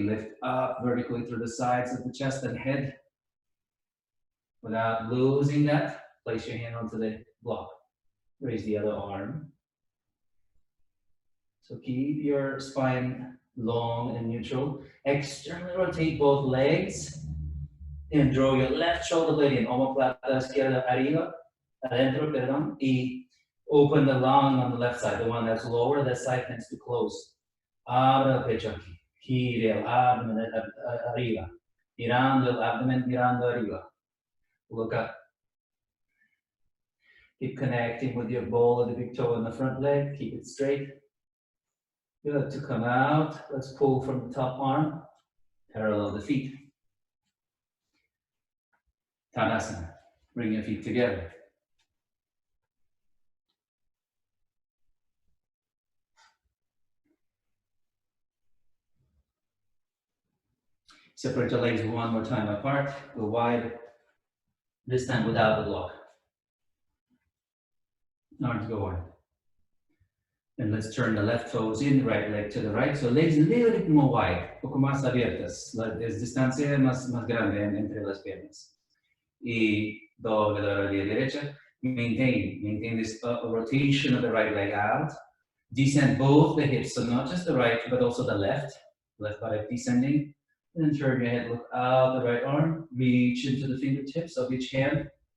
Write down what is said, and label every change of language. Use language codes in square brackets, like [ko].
[en] Lift up vertically through the sides of the chest and head. Without losing that, place your hand onto the block. Raise the other arm. So keep your spine long and neutral. Externally rotate both legs and draw your left shoulder blade in. [es] Omoplata izquierda arriba, adentro, perdón. [en] Y open the lung on the left side, the one that's lower, that side tends to close. [es] Abra el pecho aquí. Gire el abdomen arriba. Girando el abdomen, mirando arriba. [en] Look up. Keep connecting with your ball of the big toe on the front leg. Keep it straight. Good, to come out, let's pull from the top arm, parallel the feet. Tadasana, bring your feet together. Separate your legs one more time apart, go wide, this time without the block. Arms go wide. And let's turn the left toes in, right leg to the right. So legs a little bit more wide, [es] un poco más abiertas. Es distancia más grande entre las piernas. Y doble la rodilla derecha. [en] Maintain this rotation of the right leg out. Descend both the hips, so not just the right, but also the left body descending. And turn your head, look out the right arm, reach into the fingertips of each hand.